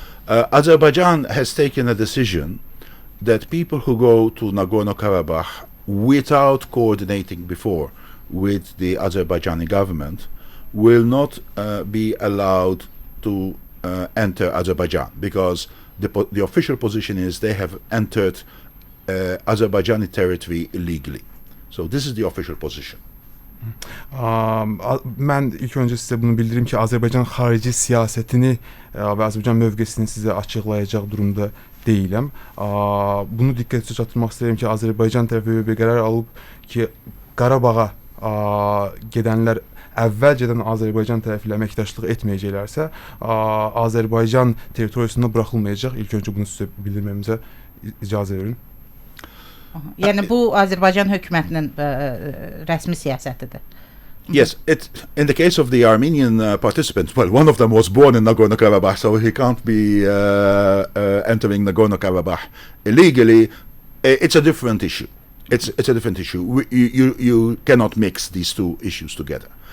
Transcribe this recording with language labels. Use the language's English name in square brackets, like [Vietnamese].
[English] Azerbaijan has taken a decision that people who go to Nagorno-Karabakh without coordinating before with the Azerbaijani government will not be allowed to enter Azerbaijan, because the official position is they have entered Azerbaijani territory illegally. So this is the official position. [Azerbaijani] Mən ilk öncə sizə bunu bildirim ki, Azərbaycan xarici siyasətini və Azərbaycan mövqesini sizə açıqlayacaq durumda deyiləm. Bunu diqqətə çatdırmaq istəyirəm ki, Azərbaycan tərəfi bir qərar alıb ki, Qarabağa gedənlər əvvəlcədən Azərbaycan tərəfi ilə əməkdaşlıq etməyəcəklərsə, Azərbaycan territoriyasında buraxılmayacaq. İlk öncə bunu sizə bildirməyimizə icazə verin. Yəni bu Azərbaycan hökumətinin rəsmi siyasətidir. [English] Yes, in the case of the Armenian participants, well, one of them was born in Nagorno-Karabakh, so he can't be entering Nagorno-Karabakh illegally. It's a different issue. It's a different issue. You cannot mix these two issues together.